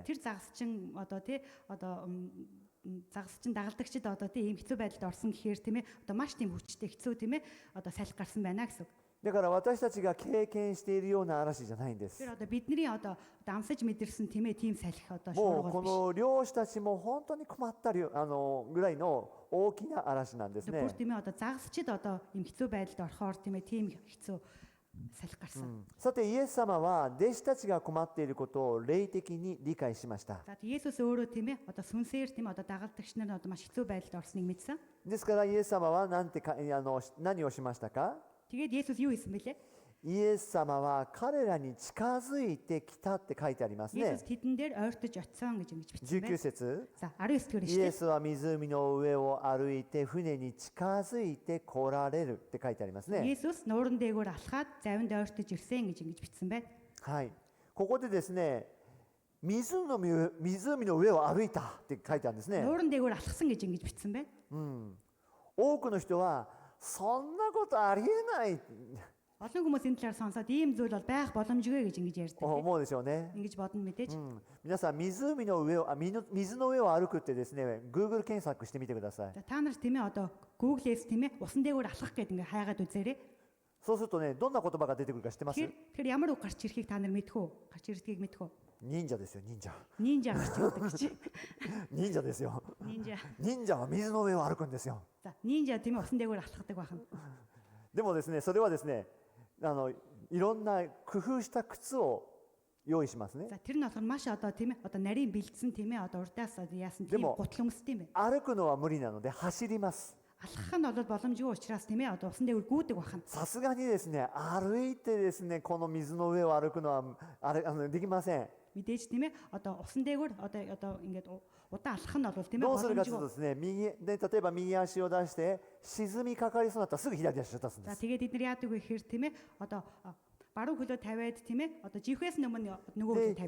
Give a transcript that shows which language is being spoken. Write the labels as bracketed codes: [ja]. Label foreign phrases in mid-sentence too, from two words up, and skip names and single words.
[mn] Тэр загасчин одоо тий одоо загасчин дагалдагчид одоо тий ийм хэцүү байдалд орсон гэхээр тийм ээ одоо маш тийм хүчтэй хэцүү тийм ээ одоо салхи гарсан байна гэсэн үг. [ja] だから私たちが経験しているような嵐じゃないんです。 [mn] Тэр одоо бидний одоо амсаж мэдэрсэн тийм ээ тийм салхи одоо [ja] もうこ [mn] шуургал биш. [ja] の漁師たちも本当に困ったりぐらいの大きな嵐なんですね [mn] Бүр。тийм ээ одоо загасчид одоо ийм хэцүү байдалд орохоор тийм ээ тийм хэцүү салхи гарсан. [ja] さてイエス様は弟子たちが困っていることを霊的に理解しました。 [mn] За Есүс өөрөө тийм ээ одоо сүнсээр тийм ээ одоо дагалдагч нар одоо маш хэцүү байдалд орсныг мэдсэн. [ja] ですからイエス様は何をしましたか？ [mn] Тэгээд Есүс юу хийсэн бэлээ? [ja] イエス様は彼らに近づいてきたって書いてありますね。 [mn] Есүс тэдэн дээр ойртож очисон гэж ингэж бичсэн 19 байна. [ja] 節 [mn] За 19 дэх [ja] イ [mn] ишлэл. [ja] エスは湖の上を歩いて船に近づいて来られるって書いてありますね。 [mn] Есүс нууран дээгүүр алхаад завинд ойртож ирсэн гэж ингэж бичсэн байна. [ja] はい。ここでですね、 湖の上を歩いたって書いてあるんですね。 [mn] Нуурын дээгүүр алхсан гэж ингэж бичсэн байна. [ja] 多くの人はそんなことありえない [mn] Олон хүмүүс энэ талаар сонсоод ийм зүйл бол байх боломжгүй гэж ингэж ярьдаг. [ja] 思うでしょうね。 [mn] Ингэж бодно мэдээж. [ja] 皆さん水の上を歩くってですね、Google 検索してみてください。 [mn] За та нар тийм ээ одоо Google-ээс тийм ээ усан дээгүүр алхах гэдэг ингээ хайгаад үзээрэй. [ja] そうするとね、どんな言葉が出てくるか知ってます？ [mn] Тэгэхээр ямар үг гарч ирэхийг та нар мэдэх үү? Гарч ирдгийг мэдэх үү? [ja] 忍者ですよ、忍者。 [mn] Нинжа гарч ирдэг гэж. [ja] 忍者ですよ。 [mn] Нинжа. [ja] 忍者は水の上を歩くんですよ。 [mn] За нинжа тийм ээ усан дээгүүр алхахдаг байна. [ja] でもですね、それはですね、いろんな工夫した靴を用意しますね。 [mn] За тэр нь болохоор маш одоо тийм ээ одоо нарийн бэлдсэн тийм ээ одоо урдаас яасан тийм [ja] Демо. [mn] гутал өмсдөг юм байна. [ja] 歩くのは無理なので走ります。 [mn] Алхах нь бол боломжгүй учраас тийм ээ одоо усан дээгүүр гүйдэг байна. [ja] さすがにですね、歩いてですね、この水の上を歩くのはできません。 [mn] Мэдээж тийм ээ одоо усан дээгүүр одоо ингээд удаан алхах нь бол тийм ээ [ja] どうするかというと [mn] боломжгүй. [ja] ですね、例えば右足を出して沈みかかりそうになったらすぐ左足を出すんで [mn] За [ja] す。 [mn] тэгээд эдгээр яадаг вэ гэхээр тийм ээ одоо баруун хөлөө тавиад тийм ээ одоо живхээс өмнө нөгөө хөлөө [ja] で